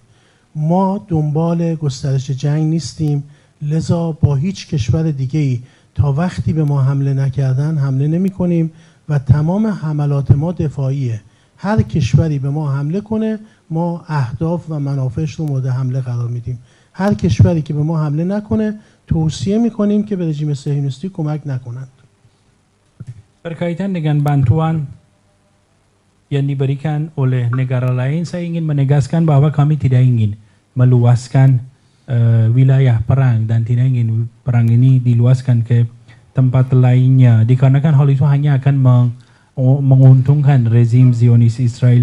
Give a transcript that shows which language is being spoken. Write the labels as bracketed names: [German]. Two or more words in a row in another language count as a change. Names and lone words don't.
[Persian] ما دنبال گسترش جنگ نیستیم، لذا با هیچ کشور دیگه‌ای تا وقتی به ما حمله نکردن حمله نمی کنیم و تمام حملات ما دفاعیه. هر کشوری به ما حمله کنه ما اهداف و منافعش رو مورد حمله قرار میدیم. هر keshwari که به ما حمله نکنه توصیه میکنیم که به رژیم صهیونیستی کمک نکنند. [Indonesian] Berkaitan dengan bantuan yang diberikan oleh negara lain, saya ingin menegaskan bahwa kami tidak ingin meluaskan wilayah perang dan tidak ingin perang ini diluaskan ke tempat lainnya, dikarenakan hal itu hanya akan menguntungkan rezim Zionis Israel.